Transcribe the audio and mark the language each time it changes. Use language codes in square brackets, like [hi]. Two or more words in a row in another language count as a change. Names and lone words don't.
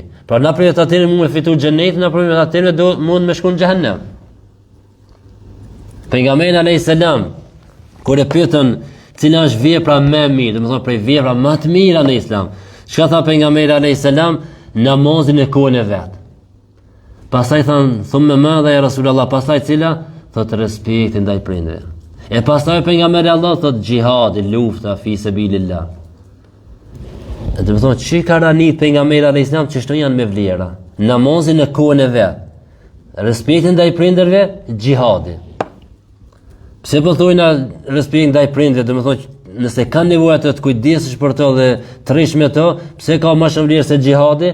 [sq] Pra na prej atyre mund të fitojë xhenetin, na prej atyre do mund me shkon në xhehenem. Pejgamberi [ar] عليه السلام [sq] kur e pyetën cila është vepra më e mirë, domethënë prej vepra më të mira në Islam. Çka tha pejgamberi [ar] عليه السلام? [sq] Namazin e kohën e vet. Pastaj than, [ar] ثم ماذا يا رسول الله, [sq] pastaj cila? Thot respekti ndaj prindërve. E pastaj pejgamberi Allah thot xhihadi, lufta [ar] في سبيل الله. [sq] Do të thotë çi ka ranit pejgamberi [ar] عليه السلام [sq] që shto janë me vlera. Namazin e kohën e vet. Respekti ndaj prindërve, xhihadi. Pse po thojnë respekt ndaj prindërve, do të thotë nëse kanë nevojë atë të kujdesesh për to dhe të rish me to, pse ka më shumë vlerë se xhihadi?